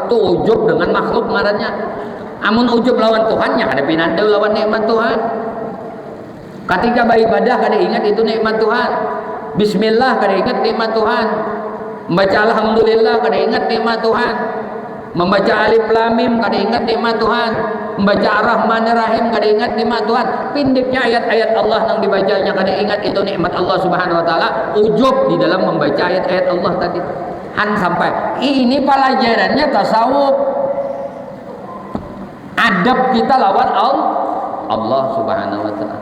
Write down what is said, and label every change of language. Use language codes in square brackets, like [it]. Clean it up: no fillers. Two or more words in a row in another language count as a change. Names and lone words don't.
[bjn] Tuh ujub dengan makhluk ngarannya. Amun ujub lawan Tuhan nya kada pinandau lawan nikmat Tuhan. Ketika beribadah kada ingat itu nikmat Tuhan. Bismillah kada ingat nikmat Tuhan. Membaca alhamdulillah kada ingat nikmat Tuhan. Membaca [ar] alif lam mim [bjn] kada ingat nikmat Tuhan. Membaca [ar] ar-Rahmanir-Rahim [bjn] kada ingat nikmat Tuhan. Pindiknya ayat-ayat Allah yang dibacanya kada ingat itu nikmat [ar] Allah Subhanahu wa taala. [bjn] Ujub di dalam membaca ayat-ayat Allah tadi. Han sampai ini pelajarannya tasawuf. [id] Adab kita lawan [ar] Allah Subhanahu wa taala.